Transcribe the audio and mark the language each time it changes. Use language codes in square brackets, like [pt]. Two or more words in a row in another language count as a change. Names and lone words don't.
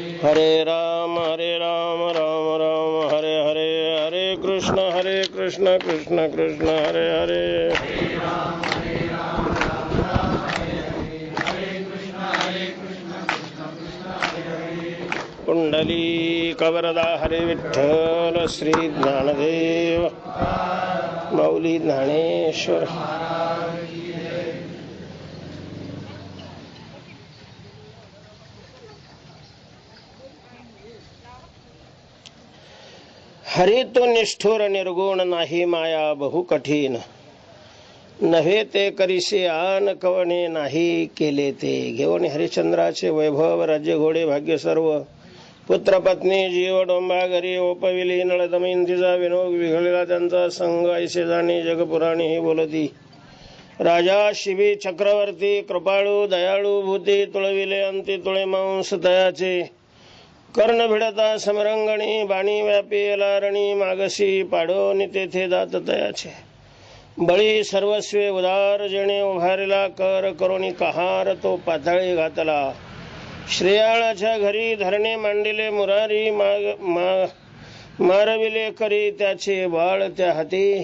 [sa] हरे राम राम राम हरे हरे, हरे कृष्ण कृष्ण कृष्ण हरे हरे. हरे राम राम राम हरे हरे, हरे कृष्ण कृष्ण कृष्ण हरे हरे. [mr] कुंडली कवरदा हरे विठ्ठल श्री ज्ञानदेव माऊली ज्ञानेश्वर. हरी तो निष्ठुर निर्गुण नाही माया बहु कठीण, नव्हे ते करीसे आन कवणे नाही केले ते. घेऊन हरिश्चंद्राचे वैभव राज्य घोडे भाग्य सर्व, पुत्र पत्नी जीव डोंबा घरी ओपविली, नळदमयंतीचा विनोद विघळला त्यांचा संग, ऐसे जाणे जगपुराणी ही बोलती. राजा शिबी चक्रवर्ती कृपाळू दयाळू भूती, तुळविले अंती तुळे मांस तयाचे. कर्ण भिडता समरंगणी बाणी व्यापी लारणी, मागसी पाडोनी तेथे दात तयाचे. बळी सर्वस्वे उदार जेणे उभारला, कर करोनी कहार तो पाताळी घातला. श्रेयाळाच्या घरी धरणे मांडिले मुरारी, मारविले करी त्याचे बाळ त्या हाती.